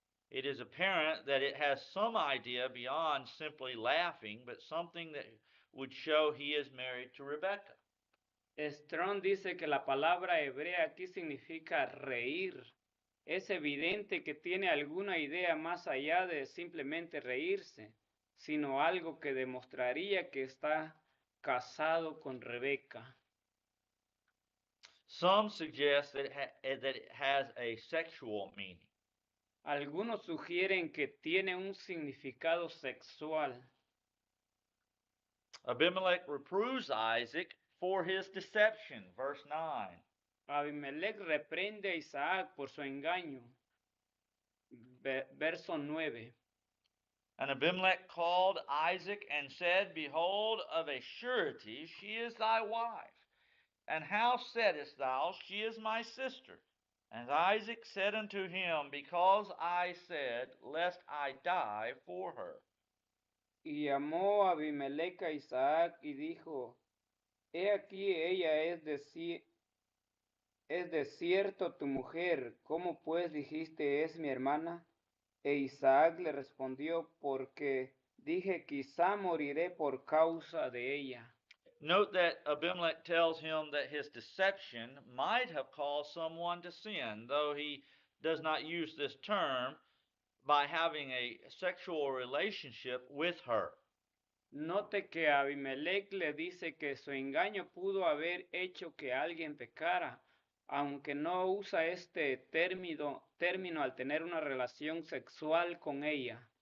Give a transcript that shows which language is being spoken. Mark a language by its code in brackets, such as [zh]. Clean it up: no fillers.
[en] It is apparent that it has some idea beyond simply laughing, but something that would show he is married to Rebekah. [es] Strong dice que la palabra hebrea aquí significa reír. Es evidente que tiene alguna idea más allá de simplemente reírse, sino algo que demostraría que está casado con Rebeca. [en] Some suggest that it has a sexual meaning. [es] Algunos sugieren que tiene un significado sexual. [en] Abimelech reproves Isaac for his deception, verse 9. [es] Abimelech reprende a Isaac por su engaño. Verso 9. [en] And Abimelech called Isaac and said, behold, of a surety she is thy wife. And how saidst thou, she is my sister? And Isaac said unto him, because I said, lest I die for her. [es] Y llamó Abimelech a Isaac y dijo, he aquí ella es de cierto tu mujer, ¿cómo pues dijiste es mi hermana? E Isaac le respondió, porque dije quizá moriré por causa de ella. [en] Note that Abimelech tells him that his deception might have caused someone to sin, though he does not use this term, by having a sexual relationship with her. [es] Note que Abimelech le dice que su engaño pudo haber hecho que alguien pecara, aunque no usa este término al tener una relación sexual con ella.